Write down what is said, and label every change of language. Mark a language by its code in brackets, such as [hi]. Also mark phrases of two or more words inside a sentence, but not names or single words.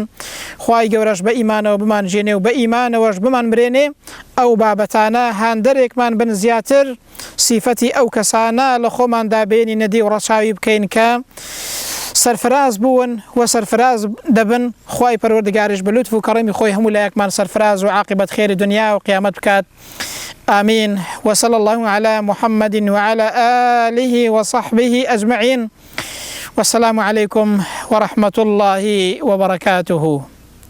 [ckb] خوای گەورەش بە ئیمانەوە بمان ژێنێ و بە ئیمانەوەش بمان برێنێ ئەو بابەتانە هاندەرێکمان بن زیاتر صفەتی ئەو کەسانە لە خۆماندا بێنی نەدی و ڕەچاوی بکەین کە سەرفراز بوون و سەرفراز دەبن. خوای پەروەردگاریش بە لوتف و کەڕەمی خۆی هەموو لایەکمان سەرفراز و عاقبەت خێری دنیا و قیامەت بکات. [ar] آمين. وصلى الله على محمد وعلى آله وصحبه أجمعين. والسلام عليكم ورحمة الله وبركاته.